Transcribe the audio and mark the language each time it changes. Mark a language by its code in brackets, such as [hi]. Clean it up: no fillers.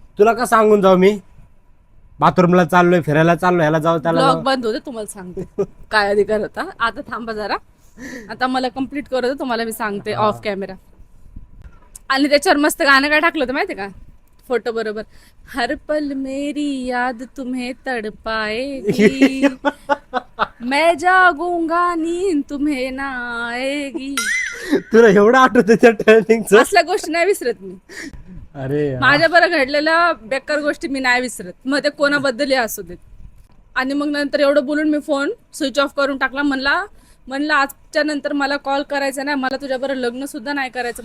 [mr] तुला का सांगून जाऊ मी, बाथरूमला चाललोय, फिरायला चाललोय, ह्याला जाऊ त्याला ब्लॉग जाऊ. बंद होते तुम्हाला सांगते काय अधिकार होता. आता थांबा जरा, आता मला कम्प्लीट करू दे, तुम्हाला मी सांगते ऑफ कॅमेरा. आणि त्याच्यावर मस्त गाणं काय टाकलं होतं माहिती का फोटो बरोबर. [hi] हर पल मेरी याद तुम्हें तड़पाएगी, मैं जागूंगा नींद तुम्हें ना आएगी. [mr] तुला एवढं आठवतं त्या ट्रेनिंगचं. असल्या गोष्टी नाही विसरत मी. अरे यार. माझ्या बरं घडलेल्या बेकार गोष्टी मी नाही विसरत, मग ते कोणाबद्दलही असू देत. आणि मग नंतर एवढं बोलून मी फोन स्विच ऑफ करून टाकला. म्हणलं आजच्या नंतर मला कॉल करायचा नाही, मला तुझ्याबरोबर लग्न सुद्धा नाही करायचं.